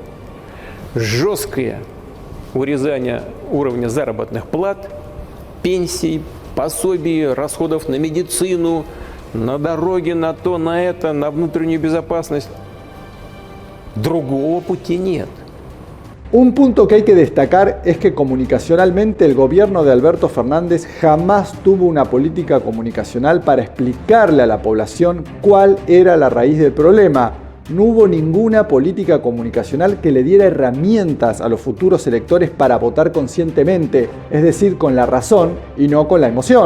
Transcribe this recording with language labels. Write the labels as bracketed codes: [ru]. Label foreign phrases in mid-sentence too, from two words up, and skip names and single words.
[ru] Жесткое урезание уровня заработных плат, пенсий, пособий, расходов на медицину, на дороги, на то, на это, на внутреннюю безопасность. Другого пути нет. [es] Un punto que hay que destacar es que comunicacionalmente el gobierno de Alberto Fernández jamás tuvo una política comunicacional para explicarle a la población cuál era la raíz del problema. No hubo ninguna política comunicacional que le diera herramientas a los futuros electores para votar conscientemente, es decir, con la razón y no con la emoción.